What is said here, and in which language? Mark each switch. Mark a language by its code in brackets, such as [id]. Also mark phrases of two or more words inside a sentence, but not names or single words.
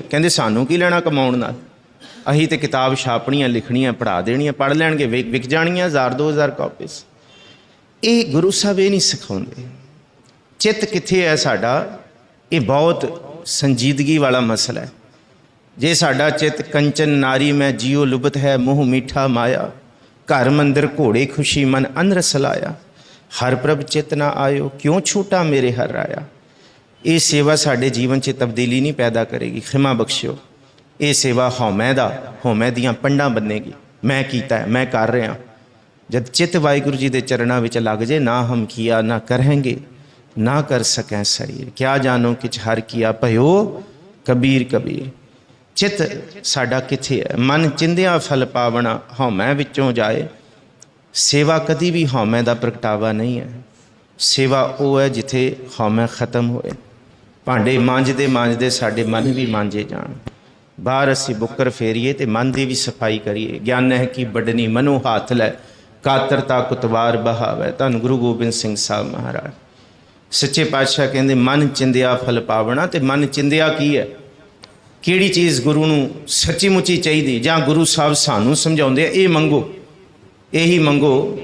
[pa] ਕਹਿੰਦੇ ਸਾਨੂੰ ਕੀ ਲੈਣਾ ਕਮਾਉਣ ਨਾਲ, ਅਹੀ ਤੋ ਕਿਤਾਬ ਛਾਪਣੀਆਂ ਲਿਖਣੀਆਂ ਪੜ੍ਹਾ ਦੇਣੀਆਂ, ਪੜ੍ਹ ਲੈਣਗੇ ਵਿਕ ਜਾਣੀਆਂ [en] 1000-2000 copies. [pa] ਯੇ ਗੁਰੂ ਸਾਹਬ ਯੇ ਨਹੀਂ ਸਿਖਾਉਂਦੇ। ਚਿਤ ਕਿੱਥੇ ਹੈ ਸਾਡਾ, ਯੇ ਬਹੁਤ ਸੰਜੀਦਗੀ ਵਾਲਾ ਮਸਲਾ ਹੈ। ਜੇ ਸਾਡਾ ਚਿਤ ਕੰਚਨ ਨਾਰੀ ਮੇਂ ਜਿਓ ਲੁਬਤ ਹੈ, ਮੂੰਹ ਮੀਠਾ ਮਾਇਆ, ਘਰ ਮੰਦਰ ਘੋੜੇ ਖੁਸ਼ੀ ਮਨ ਅਨਰਸ ਲਾਇਆ, ਹਰਿ ਪ੍ਰਭ ਚਿਤ ਨਾ ਆਯੋ, ਕਿਉਂ ਛੂਟਾ ਮੇਰੇ ਹਰਿ ਰਾਇਆ। ਯੇ ਸੇਵਾ ਸਾਡੇ ਜੀਵਨ ਚ ਤਬਦੀਲੀ ਨਹੀਂ ਪੈਦਾ ਕਰੇਗੀ, ਖਿਮਾ ਬਖਸ਼ਿਓ। ਯੇ ਸੇਵਾ ਹਉਮੈ ਦੀਆਂ ਪੰਡਾਂ ਬੰਨ੍ਹੇਗੀ, ਮੈਂ ਕੀਤਾ ਹੈ, ਮੈਂ ਕਰ ਰਿਹਾ। ਜਬ ਚਿਤ ਵਾਹਿਗੁਰੂ ਜੀ ਕੇ ਚਰਣੋਂ ਮੇਂ ਲਗ ਜਾਏ, ਨਾ ਹਮ ਕੀਆ ਨਾ ਕਰੇਂਗੇ, ਨਾ ਕਰ ਸਕੇਂ ਸਰੀਰ, ਕਿਆ ਜਾਨੋ ਕਿਛ ਹਰਿ ਕੀਆ ਭਯੋ ਕਬੀਰ ਕਬੀਰ। ਚਿਤ ਸਾਡਾ ਕਿਥੇ ਹੈ, ਮਨ ਚਿੰਦਿਆ ਫਲ ਪਾਵਣਾ, ਹਉਮੈ ਵਿਚੋਂ ਜਾਏ। ਸੇਵਾ ਕਦੀ ਭੀ ਹਉਮੈ ਕਾ ਪ੍ਰਗਟਾਵਾ ਨਹੀਂ ਹੈ। ਸੇਵਾ ਵੋ ਹੈ ਜਿਥੇ ਹਉਮੈ ਖਤਮ ਹੋਏ। ਭਾਂਡੇ ਮਾਂਜਦੇ ਮਾਂਜਦੇ ਸਾਡੇ ਮਨ ਭੀ ਮਾਂਜੇ ਜਾਣ, ਬਾਹਰ ਅਸੀ ਬੁੱਕਰ ਫੇਰੀਏ ਤੋ ਮਨ ਕੀ ਭੀ ਸਫਾਈ ਕਰੀਏ। ਗਿਆਨ ਹੈ ਕਿ ਬਡਨੀ ਮਨੋ ਹਾਥ ਲੈ, ਕਾਤਰਤਾ ਕੁਤਵਾਰ ਬਹਾਵੈ। ਧੰਨ ਗੁਰੂ ਗੋਬਿੰਦ ਸਿੰਘ ਸਾਹਿਬ ਮਹਾਰਾਜ ਸੱਚੇ ਪਾਤਸ਼ਾਹ ਕਹਿੰਦੇ ਮਨ ਚਿੰਦਿਆ ਫਲ ਪਾਵਣਾ। ਤੇ ਮਨ ਚਿੰਦਿਆ ਕੀ ਹੈ? ਕਿਹੜੀ ਚੀਜ਼ ਗੁਰੂ ਨੂੰ ਸੱਚੀ ਮੁੱਚੀ ਚਾਹੀਦੀ ਜਾਂ ਗੁਰੂ ਸਾਹਿਬ ਸਾਨੂੰ ਸਮਝਾਉਂਦੇ ਆ, ਇਹ ਮੰਗੋ, ਇਹੀ ਮੰਗੋ।